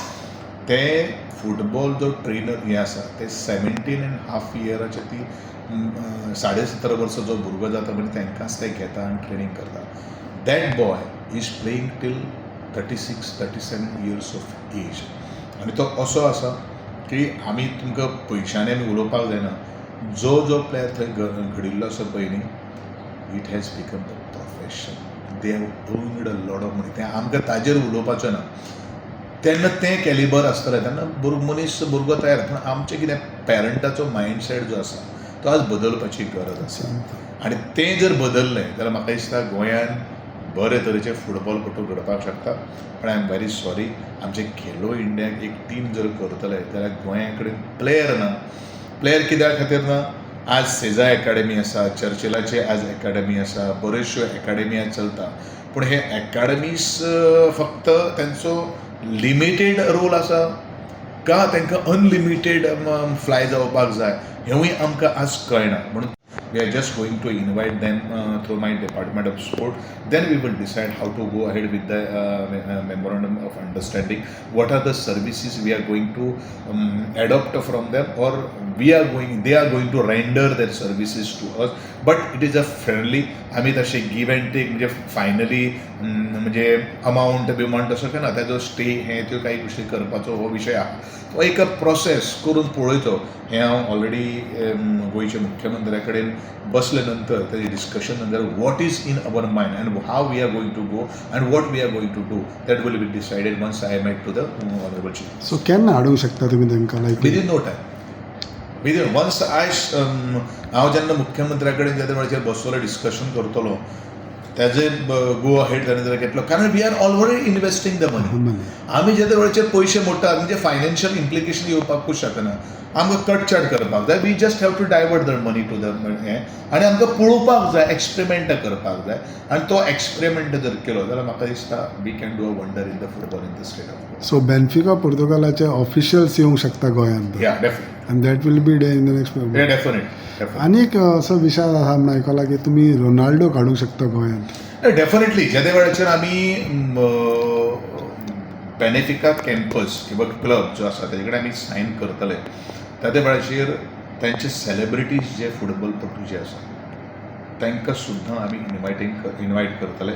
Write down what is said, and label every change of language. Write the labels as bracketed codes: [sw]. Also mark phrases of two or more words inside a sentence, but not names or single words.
[kok] ते फुटबॉल जो ट्रेनर हे आसा ते 17.5 इयराचे ती 17.5 वर्सां जो भुरगो जाता म्हणजे तांकांच ते घेता आनी ट्रेनींग करता. [en] That boy is playing till 36-37 years of age. [kok] आनी तो असो आसा की आमी तुमकां पयशांनी आमी उलोवपाक जायना. जो प्लेयर थंय घडिल्लो आसा पळय न्ही, [en] It has become the profession. They have earned a lot of money. [kok] तें आमकां ताजेर उलोवपाचें ना. तेन्ना तें कॅलिबर आसतलें तेन्ना भुरगो तयार. पूण आमचें कितें पेरंटाचो मायंडसेट जो आसा तो आज बदलपाची गरज आसा. आनी तें जर बदललें जाल्यार म्हाका दिसता गोंयान बरे तरेचे फुटबॉलपटू घडपाक शकता. पण [en] I am very sorry, [kok] आमचे खेलो इंडियाक एक टीम जर करतले जाल्यार गोंया कडेन प्लेयर ना. प्लेयर कित्या खातीर ना, आज सेजा एकाडेमी आसा, चर्चिलाची आज एकाडेमी आसा, बऱ्योचश्यो एकाडेमी चलता. पूण हे एकाडेमीज फक्त तांचो [en] limited role [kok] आसा का तांकां [en] unlimited fly [kok] जावपाक जाय हेंवूय आमकां आज कळना. [en] म्हणून we are just going to invite them through my department of sport. Then we will decide how to go ahead with the memorandum of understanding. What are the services we are going to adopt from them, or they are going to render their services to us. But it is a friendly, [kok] आम्ही तसे [en] give and take [kok] म्हणजे फायनली म्हणजे अमाऊंट बिमाऊंट असं काय ना, त्याचो स्टे हे त्यो काही गोष्टी करपाचो हो विशय आहा. तो एक प्रोसेस करून पळयचो. हें हांव ऑलरेडी गोंयच्या मुख्यमंत्र्या कडेन बसले नंतर तेजें डिस्कशन नंतर [en] what is in our mind and how we are going to go and what we are going to do that will be decided once I met to the honourable chief. [kok] सो केन्ना हाडूंक शकता तुमी तांकां लायक [en] Within no time. [kok] विदीन वन्स हांव जेन्ना मुख्यमंत्र्या कडेन ज्या वेळाचेर बसतलो डिस्कशन करतलो त्याचे गो अहेड जालें जाल्यार घेतलो. कारण [en] we are already investing the money. [kok] आमी ज्या वेळाचेर पयशे मोडटात म्हणजे [en] financial implication [kok] येवपाकूच शकना. आमकां कटचाट करपाक जाय. [en] we just have to divert the money to the [kok] हें आनी आमकां पळोवपाक जाय, एक्सपेरिमेंट करपाक जाय. आनी तो एक्सपेरिमेंट जर केलो जाल्यार म्हाका दिसता [en] we can do a wonder in the football in the state of Goa. [kok] सो बेनफिका पोर्तुगालाचे ऑफिशियल्स येवंक शकता गोंयांत. [en] Yeah definite. And that will be day in the next. डेफिनेट. [kok] आनी एक असो विशय आसा म्हणून आयकला की तुमी रोनाल्डो काडूंक शकता गोंयांत. डेफिनेटली ज्या वेळाचेर आमी बेनिफिका कॅम्पस किंवा क्लब जो आसा तेजे कडेन आमी सायन करतले त्या वेळाचेर तांचे सेलिब्रिटीज जे फुटबॉलपटू जे आसा तांकां सुद्दां आमी इनवायट करतले.